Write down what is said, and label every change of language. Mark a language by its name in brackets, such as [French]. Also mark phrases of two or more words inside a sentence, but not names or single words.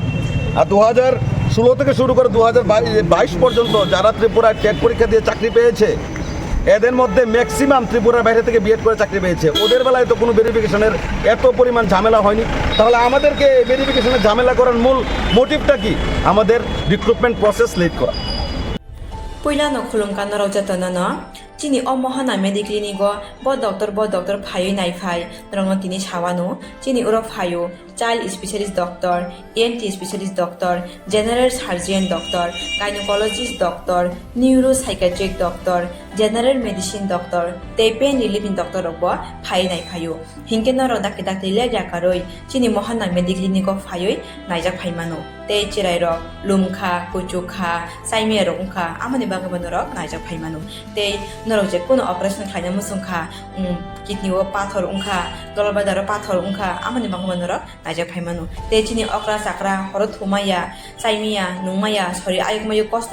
[Bangla] আর 2016 থেকে শুরু করে 2022 পর্যন্ত যারা ত্রিপুরায় টেট পরীক্ষা দিয়ে চাকরি পেয়েছে, এদের মধ্যে ম্যাক্সিমাম ত্রিপুরার বাইরে থেকে বিএড করে চাকরি পেয়েছে। ওদের বেলায় তো কোনো ভেরিফিকেশনের এত পরিমাণ ঝামেলা হয়নি। তাহলে আমাদেরকে ভেরিফিকেশনের ঝামেলা করার মূল মোটিভটা কি? আমাদের রিক্রুটমেন্ট প্রসেস লেট করা। [Kok Borok] Puilano khulumkan naro jatana no chini o mohana mediclinigo bo doctor phayo nai phai norong tini chawano chini uro phayo [English] child specialist doctor, ENT specialist doctor, general surgeon doctor, gynecologist doctor, neuropsychiatric doctor, general medicine doctor, pain relieving doctor [Kok Borok] robo phai nai phayo hinke naro dakte le jakaroi chini mohana mediclinigo phayo naijak phaimano te chirai ro lumkha kuchukha saime ro ungkha amani bagabanoro naijak phaimano te naro je kono operation khaina musungkha kidney o pathor ungkha dolbadaro pathor ungkha amani bagabanoro naijak phaimano te chini okra sakra horot humaya saimia nungmaya sori ayukmayu kosto